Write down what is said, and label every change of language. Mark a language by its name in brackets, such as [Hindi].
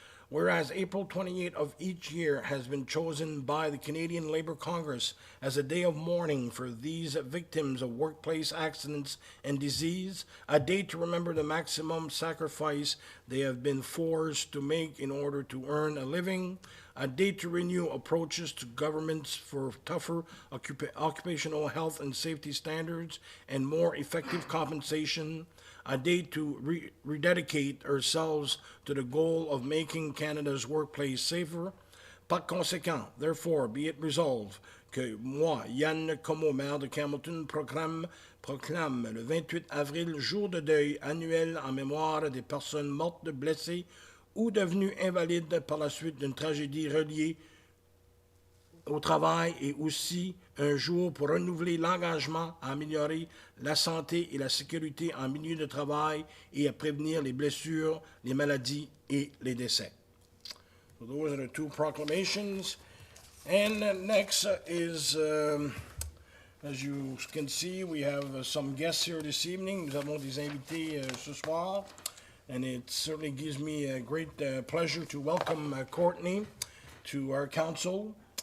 [English] whereas April 28 of each year has been chosen by the Canadian Labour Congress as a day of mourning for these victims of workplace accidents and disease, a day to remember the maximum sacrifice they have been forced to make in order to earn a living, a day to renew approaches to governments for tougher occupational health and safety standards and more effective compensation, a day to rededicate ourselves to the goal of making Canada's workplace safer. [French] Par conséquent, [English] therefore, be it resolved [French] que moi, Yann Como, maire de Campbellton, proclame le 28 avril jour de deuil annuel en mémoire des personnes mortes, blessées ou devenues invalides par la suite d'une tragédie reliée au travail est aussi un jour pour renouveler l'engagement à améliorer la santé et la sécurité en milieu de travail et à prévenir les blessures, les maladies et les décès. [English] So those are the two proclamations. And next is, as you can see, we have some guests here this evening. [French] Nous avons des invités ce soir. [English] And it certainly gives me a great pleasure to welcome Courtney to our council.